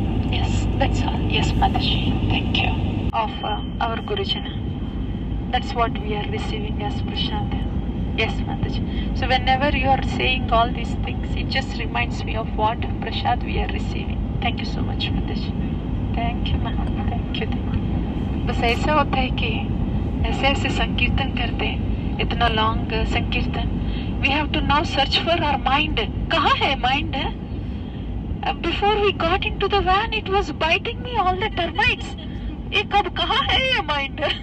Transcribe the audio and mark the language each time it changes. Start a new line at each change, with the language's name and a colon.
English: Yes, that's all. Yes, Mataji. Thank you. Of our Gurujana. That's what we are receiving as prasad. Yes, Mataji. So whenever you are saying all these things, it just reminds me of what prasad we are receiving. Thank you so much, Mataji. Thank you, ma'am. Thank you.
Hindi: बस ऐसा होता है कि ऐसे ऐसे संकीर्तन करते इतना लॉन्ग संकीर्तन
English: we have to now search for our mind.
Hindi: कहाँ है mind?
English: Before we got into the van, it was biting me all the termites.
Hindi: ये कब कहाँ है ये mind?